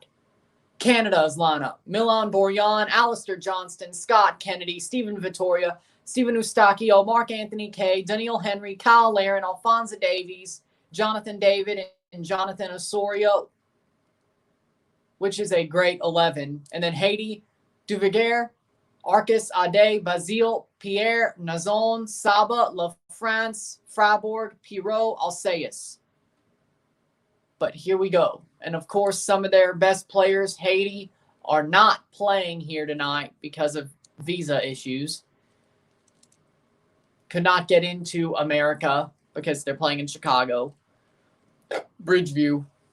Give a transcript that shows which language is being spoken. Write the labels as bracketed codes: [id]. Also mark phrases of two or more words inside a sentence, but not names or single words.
[en] Canada's lineup: Milan Borjan, Alistair Johnston, Scott Kennedy, Stephen Vittoria, Stephen Eustachio, Mark Anthony Kaye, Daniil Henry, Kyle Larin, Alphonso Davies, Jonathan David, and Jonathan Osorio, which is a great 11. And then Haiti, Duverger, Arcus Ade, Basile, Pierre, Nazon, Saba, LaFrance, Frabourg, Pirot, Alceus. But here we go. And of course, some of their best players, Haiti, are not playing here tonight because of visa issues. Could not get into America because they're playing in Chicago. Bridgeview.